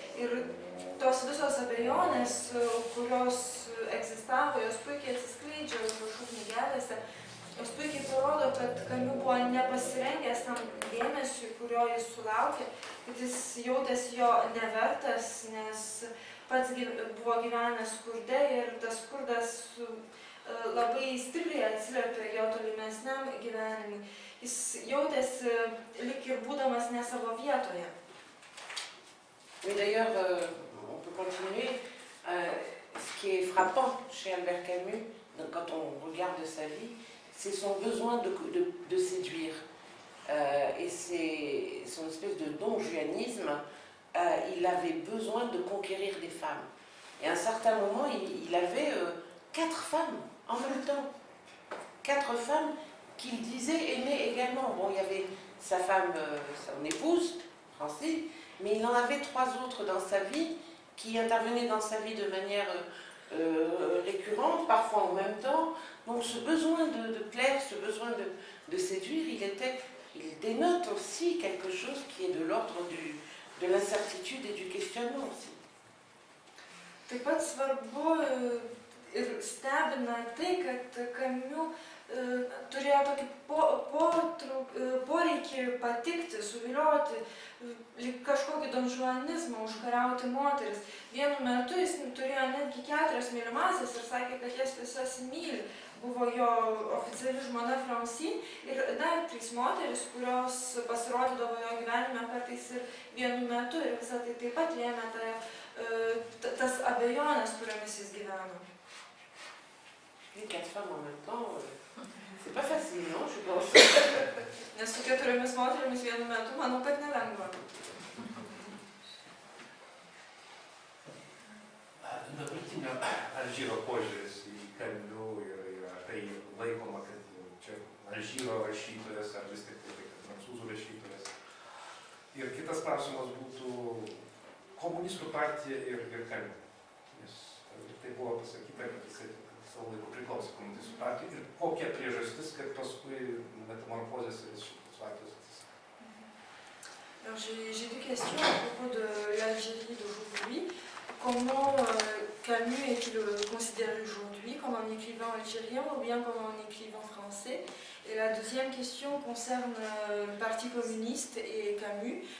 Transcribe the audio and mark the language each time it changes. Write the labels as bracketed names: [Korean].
[Lithuanian] Ir tos visos abejonės, kurios egzistavo, jos puikiai atsiskleidžia užrašų knygelėse, jos puikiai parodo, kad Camus buvo nepasirengęs tam dėmesiui, kurio jis sulaukė, kad jis jautėsi jo nevertas, nes pats buvo gyvenęs skurde ir tas skurdas labai stipriai atsiliepė jo tolimesniam gyvenimui. jis jautėsi lik ir būdamas ne savo vietoje. [French] Mais d'ailleurs, on peut continuer. Ce qui est frappant chez Albert Camus, donc quand on regarde sa vie, c'est son besoin de séduire. Et c'est son espèce de don-juanisme. Il avait besoin de conquérir des femmes. Et à un certain moment, il avait 4 femmes en même temps. 4 femmes qu'il disait aimer également. Bon, il y avait sa femme, son épouse, Francine, mais il en avait 3 autres dans sa vie qui intervenaient dans sa vie de manière récurrente, parfois en même temps. Donc ce besoin de plaire, ce besoin de séduire, il dénote aussi quelque chose qui est de l'ordre de l'incertitude et du questionnement aussi. [Lithuanian] Taip pat svarbu ir stebina tai, kad Camus turėjo tokį poreikį patikti, suvilioti, kažkokį donžuanizmą, užkariauti moteris. Vienu metu jis turėjo netgi 4 mylimasias ir sakė, kad jas visas myli. Buvo jo oficiali žmona Francine ir dar 3 moteris, kurios pasirodydavo jo gyvenime kartais ir vienu metu ir visą tai taip pat lėmė tas abejonės, kuriomis jis gyveno. [French] Les 4 femmes en même temps, c'est pas facile, non, je pense. [Lithuanian] Nes su 4 moterimis vienu metu, manau, kad nelengva. Dabartinio Alžyro požiūris į Camus ir tai laikoma, kad čia Alžyro rašytojas ar vis tik tai prancūzų rašytojas. Ir kitas klausimas būtų komunistų partija ir Camus. Nes tai buvo pasakyta, kad jisai savo laiku priklausė komunistų partijai ir kokia priežastis, kad paskui metamorfozės ir šitos partijos atsisakė. [French] Alors j'ai 2 questions à propos de l'Algérie d'aujourd'hui. Comment Camus est-il considéré aujourd'hui, comme un écrivain algérien ou bien comme un écrivain français? Et la deuxième question concerne le Parti communiste et Camus.